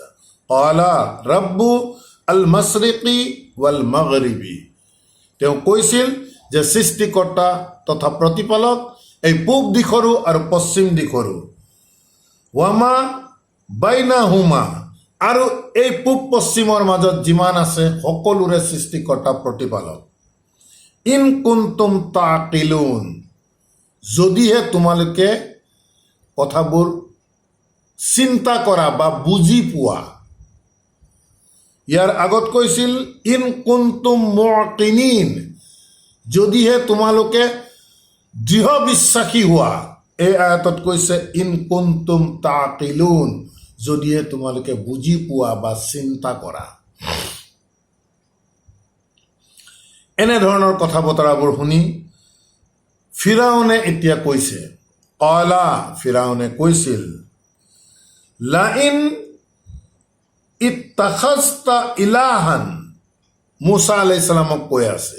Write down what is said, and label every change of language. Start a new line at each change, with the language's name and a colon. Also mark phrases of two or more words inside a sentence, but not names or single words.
Arabic: قال رب المشرق والمغرب,
Assamese: তেওঁ কৈছিল যে সৃষ্টিকৰ্তা তথা প্ৰতিপালক এই পূব দিশৰো আৰু পশ্চিম দিশৰো,
Arabic: وما بينهما,
Assamese: আৰু এই পূব পশ্চিমৰ মাজত যিমান আছে সকলোৰে সৃষ্টিকৰ্তা প্ৰতিপালক।
Arabic: إن كنتم تعقلون,
Assamese: যদিহে তোমালোকে কথাবোৰ চিন্তা কৰা বা বুজি পোৱা। ইয়াৰ আগত কৈছিল
Arabic: إن كنتم موقنين,
Assamese: যদিহে তোমালোকে দৃঢ় বিশ্বাসী হোৱা। এই আয়াতত কৈছে
Arabic: إن كنتم تعقلون,
Assamese: যদিহে তোমালোকে বুজি পোৱা বা চিন্তা কৰা। এনেধৰণৰ কথা বতৰাবোৰ শুনি ফিৰাউনে এতিয়া কৈছে, কালা, ফিৰাউনে কৈছিল,
Arabic: لئن اتخذت إلها,
Assamese: মুছা
Arabic: عليه السلام
Assamese: কৈ আছে।